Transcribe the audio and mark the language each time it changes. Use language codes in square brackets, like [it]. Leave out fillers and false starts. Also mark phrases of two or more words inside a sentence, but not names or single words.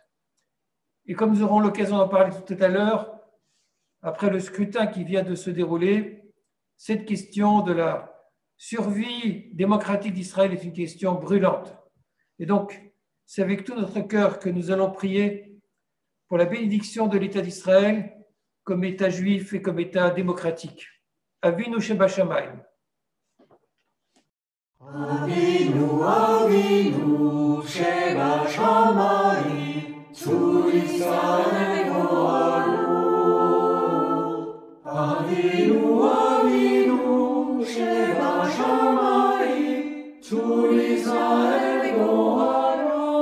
[fr] Et comme nous aurons l'occasion d'en parler tout à l'heure, après le scrutin qui vient de se dérouler, cette question de la survie démocratique d'Israël est une question brûlante. Et donc, c'est avec tout notre cœur que nous allons prier pour la bénédiction de l'État d'Israël comme État juif et comme État démocratique. [he] אבינו שבשמים. אבינו, אבינו, שבשמים, צור ישראל גואלו. אבינו, אבינו, שבשמים, צור ישראל גואלו.